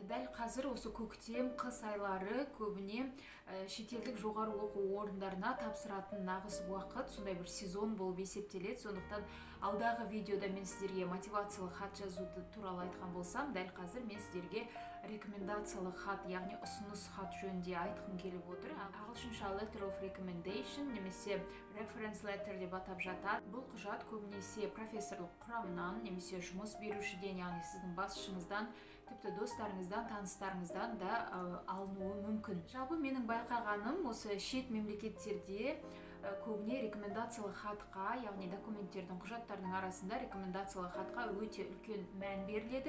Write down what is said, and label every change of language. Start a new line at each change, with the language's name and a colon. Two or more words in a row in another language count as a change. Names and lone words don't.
Kazakh: Дәл қазір осы көктем, қыс айлары көбіне шетелдік жоғары оқу орындарына тапсыратын нағыз уақыт, сондай бір сезон болып есептеледі. Сондықтан алдағы видеода мен сіздерге мотивациялық хат жазуды туралы айтқан болсам, дәл қазір мен сіздерге рекомендациялық хат, яғни ұсыныс хат жөнінде айтқым келіп отыр. Ағылшынша
English: letter of recommendation
Kazakh: немесе
English: reference letter
Kazakh: деп атап жатады. Бұл құжат көбінесе профессорлық құрамнан немесе жұмыс берушіден, яғни сіздің басшыңыздан, тіпті достарыңыздан, таныстарыңыздан да алынуы мүмкін. Жалпы менің байқағаным, осы шет мемлекеттерде көбіне рекомендациялық хатқа, яғни документтердің, құжаттардың арасында рекомендациялық хатқа өте үлкен мән беріледі.